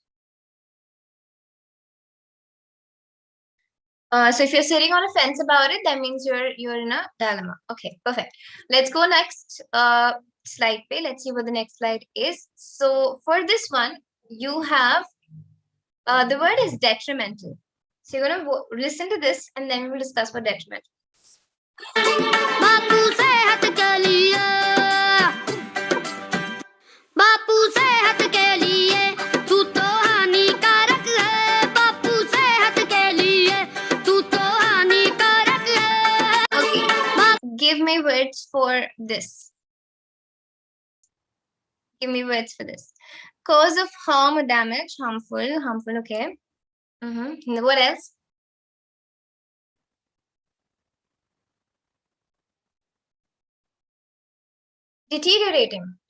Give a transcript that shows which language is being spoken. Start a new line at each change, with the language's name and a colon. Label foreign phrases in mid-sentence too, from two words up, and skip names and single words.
English: So if you're sitting on a fence about it, that means you're in a dilemma. Okay, perfect. Let's go next slide. Let's see what the next slide is. So for this one, you have the word is detrimental. So you're going to listen to this and then we'll discuss what detrimental is.
Hindi: बापू सेहत के लिए, बापू सेहत के लिए, तू तो हानिकारक है, बापू सेहत के लिए, तू तो हानिकारक है.
English: Okay, give me words for this. Give me words for this. Cause of harm or damage, harmful, okay. What else? Deteriorating.